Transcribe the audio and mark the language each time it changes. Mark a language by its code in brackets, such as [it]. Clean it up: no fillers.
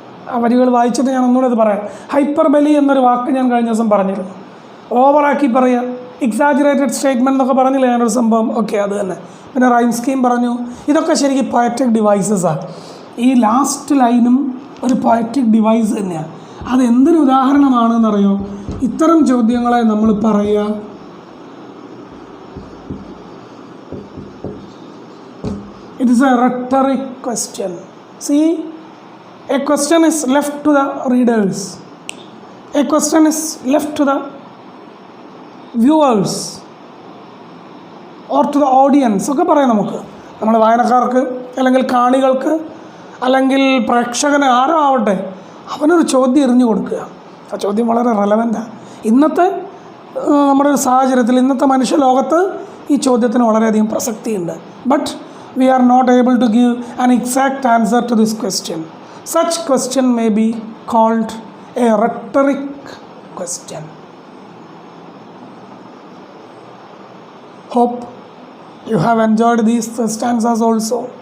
[ml] ആ വരികൾ വായിച്ചിട്ട് ഞാൻ ഒന്നുകൂടെ അത് പറയാം. ഹൈപ്പർബലി എന്നൊരു വാക്ക് ഞാൻ കഴിഞ്ഞ ദിവസം പറഞ്ഞിരുന്നു. ഓവറാക്കി പറയുക, എക്സാജറേറ്റഡ് സ്റ്റേറ്റ്മെൻറ്റ് എന്നൊക്കെ പറഞ്ഞില്ലേ ഞാനൊരു സംഭവം. ഓക്കെ, അത് തന്നെ. പിന്നെ റൈം സ്കീം പറഞ്ഞു. ഇതൊക്കെ ശരിക്കും പോയറ്റിക് ഡിവൈസസാണ്. ഈ ലാസ്റ്റ് ലൈനും ഒരു പോയറ്റിക് ഡിവൈസ് തന്നെയാണ്. അതെന്തൊരു ഉദാഹരണമാണെന്നറിയോ? ഇത്തരം ചോദ്യങ്ങളെ നമ്മൾ പറയുക [en] it is a rhetoric question. See, a question is left to the readers, a question is left to the viewers or to the audience [ml] ഒക്കെ പറയാം. നമ്മൾ വായനക്കാർക്ക് അല്ലെങ്കിൽ കാണികൾക്ക് അല്ലെങ്കിൽ പ്രേക്ഷകന് ആരോ ആവട്ടെ, അവനൊരു ചോദ്യം എറിഞ്ഞു കൊടുക്കുക. ആ ചോദ്യം വളരെ റെലവൻ്റാണ്. ഇന്നത്തെ നമ്മുടെ ഒരു സാഹചര്യത്തിൽ, ഇന്നത്തെ മനുഷ്യലോകത്ത് ഈ ചോദ്യത്തിന് വളരെയധികം പ്രസക്തിയുണ്ട്. [en] But we are not able to give an exact answer to this question. Such question may be called a rhetoric question. Hope you have enjoyed these stanzas also.